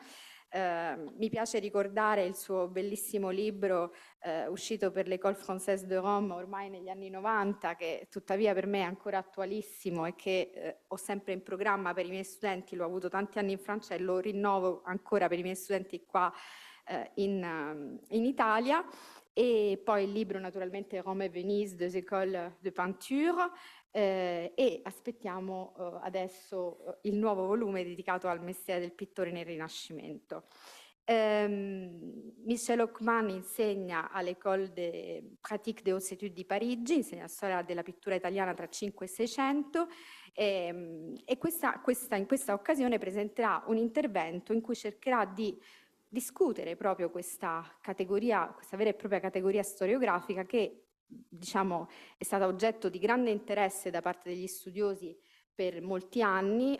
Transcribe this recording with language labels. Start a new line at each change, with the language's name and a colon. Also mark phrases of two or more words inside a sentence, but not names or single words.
Italian: Mi piace ricordare il suo bellissimo libro uscito per l'École Française de Rome ormai negli anni 90, che tuttavia per me è ancora attualissimo e che ho sempre in programma per i miei studenti. L'ho avuto tanti anni in Francia e lo rinnovo ancora per i miei studenti qua in Italia. E poi il libro naturalmente Rome et Venise, deux écoles de peinture, e aspettiamo adesso il nuovo volume dedicato al mestiere del pittore nel Rinascimento. Michel Hockmann insegna all'École des Pratiques des Hautes Études di Parigi, insegna la storia della pittura italiana tra 5 e 600, e in questa occasione presenterà un intervento in cui cercherà di discutere proprio questa categoria, questa vera e propria categoria storiografica che, diciamo, è stata oggetto di grande interesse da parte degli studiosi per molti anni.